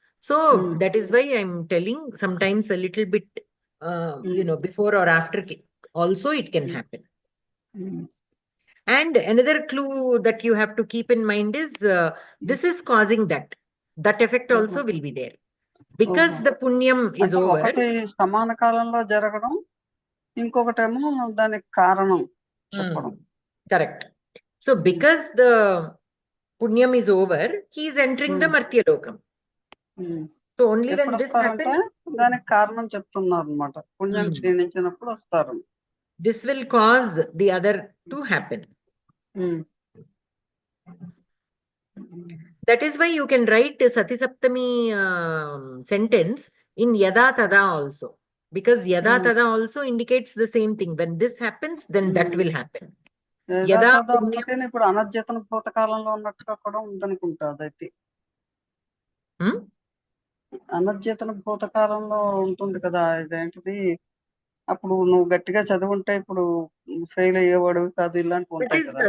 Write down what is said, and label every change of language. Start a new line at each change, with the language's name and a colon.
English: So that is why I'm telling sometimes a little bit, before or after also it can happen. And another clue that you have to keep in mind is this is causing that. That effect also will be there. Because the punyam is over.
Telugu: సమాన కాలంలో జరగడం ఇంకొకటేమో దానికి కారణం చెప్పడం.
English: Correct. So because the punyam is over, he is entering the Martya Lokam. So So only when
Telugu: ఎప్పుడు
English: this
Telugu: వస్తారంటే
English: happens,
Telugu: దానికి కారణం చెప్తున్నారు అనమాట. పుణ్యం క్షీణించినప్పుడు వస్తారు.
English: this will cause the other to happen. That is why you can write Sati Saptami sentence in Yada Tada also, because Yada Tada also indicates the same thing. When this happens, then that will happen.
Telugu: యదా తదా ఒకటేనా ఇప్పుడు అనధ్యతన భూతకాలంలో ఉన్నట్టుగా కూడా ఉందనుకుంటా అదైతే. అనధ్యతన భూతకాలంలో ఉంటుంది కదా, ఇదేంటిది అప్పుడు నువ్వు గట్టిగా చదువుంటే ఇప్పుడు ఫెయిల్ అయ్యేవాడు కాదు, ఇలాంటివి ఉంటాయి కదా.